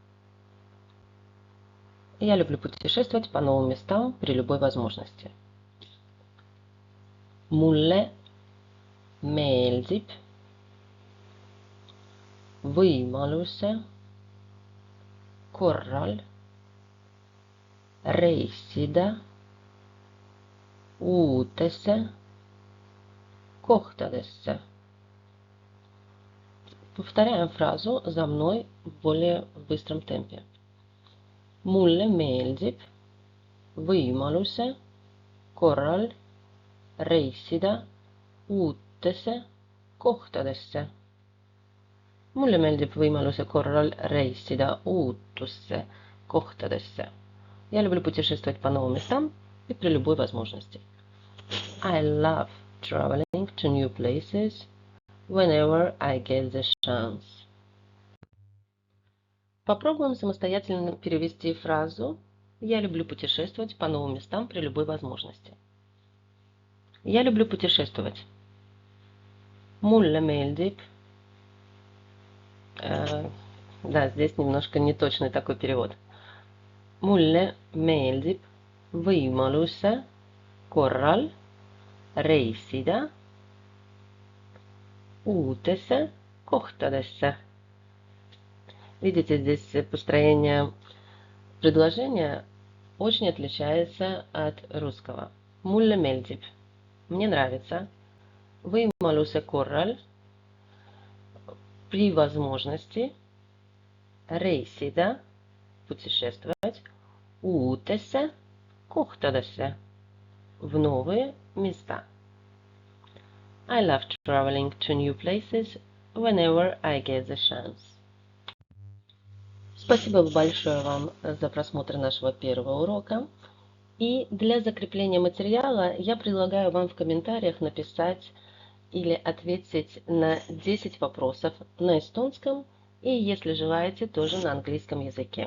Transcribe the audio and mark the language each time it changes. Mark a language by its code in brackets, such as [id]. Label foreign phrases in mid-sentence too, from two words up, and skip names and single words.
[ru] Я люблю путешествовать по новым местам при любой возможности. [et] Mulle meeldib võimaluse korral reisida uutesse kohtadesse. [ru] Повторяем фразу за мной в более быстром темпе. [et] Mulle meeldib võimaluse korral reisida uutesse kohtadesse. Mulle meeldib võimaluse korral reisida uutusse kohtadesse. [ru] Я люблю путешествовать по новым местам и при любой возможности. [en] I love traveling to new places whenever I get the chance. [ru] Попробуем самостоятельно перевести фразу «Я люблю путешествовать по новым местам при любой возможности». Я люблю путешествовать. [et] Mulle meeldib. [ru] Да, здесь немножко неточный такой перевод. [et] Mulle meeldib võimaluse korral reisida uutesse kohtadesse. [ru] Видите, здесь построение предложения очень отличается от русского. [et] Mulle meeldib. [ru] Мне нравится. [et] Võimaluse korral. [ru] При возможности. Reisida. Путешествовать. [et] Uutesse kohtadesse. [ru] В новые места. [en] I love traveling to new places whenever I get the chance. [ru] Спасибо большое вам за просмотр нашего первого урока. И для закрепления материала я предлагаю вам в комментариях написать или ответить на 10 вопросов на эстонском и, если желаете, тоже на английском языке.